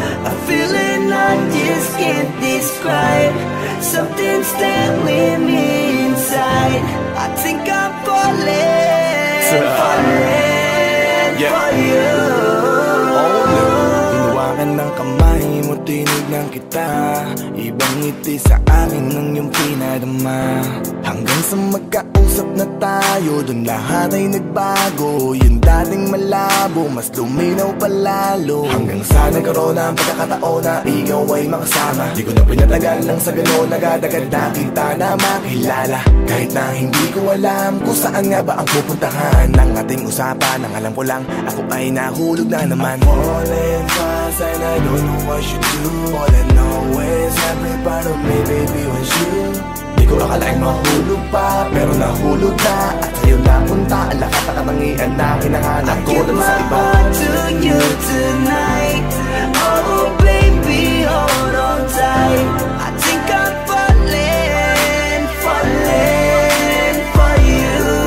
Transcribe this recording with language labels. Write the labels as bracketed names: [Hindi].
[English] A feeling I just can't describe. Something's telling me inside. I think I'm falling, falling for you. [Filipino] Hinawakan ng kamay mo, tinignan kita. Ibang ngiti sa akin ng iyong pinadama. Hanggang sa magkausap na tayo, dun lahat ay nagbago. Yung dating malabo, mas luminaw palalo. Hanggang sa nagkaroon na ang pagkakataon na ikaw ay makasama. Di ko na pinatagal lang sa gano'n, nagadagad na kita na makilala. Kahit na hindi ko alam kung saan nga ba ang pupuntahan ng ating usapan. Ang alam ko lang, ako ay nahulog na naman. [English] I'm falling fast and I don't know what you do. All I know is every part of me, baby, was you. [Filipino] Di ko akalaing mahulog pa, pero nahulog na. At sa'yo napunta ang lahat na katangian na hinahanap ko dun sa iba. [English] I give my heart to you tonight. Oh baby, hold on tight. I think I'm falling, falling for you.